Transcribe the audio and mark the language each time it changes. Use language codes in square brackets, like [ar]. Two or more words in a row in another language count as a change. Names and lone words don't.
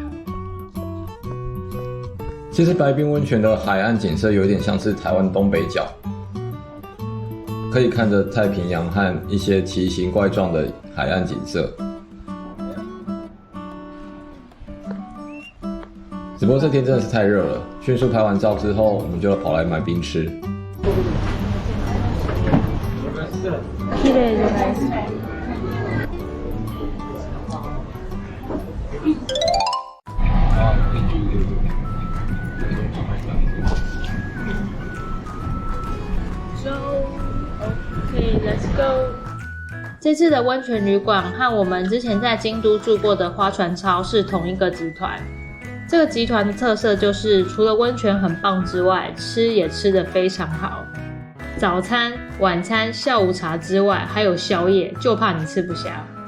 [zh] 其实白滨温泉的海岸景色有点像是台湾东北角，可以看着太平洋和一些奇形怪状的海岸景色。只不过这天真的是太热了，迅速拍完照之后，我们就跑来买冰吃。 [ja] 綺麗じゃないですか。 [en] Let's go。 [zh] 这次的温泉旅馆和我们之前在京都住过的花船超是同一个集团。这个集团的特色就是除了温泉很棒之外，吃也吃得非常好。早餐、晚餐、下午茶之外，还有宵夜，就怕你吃不下。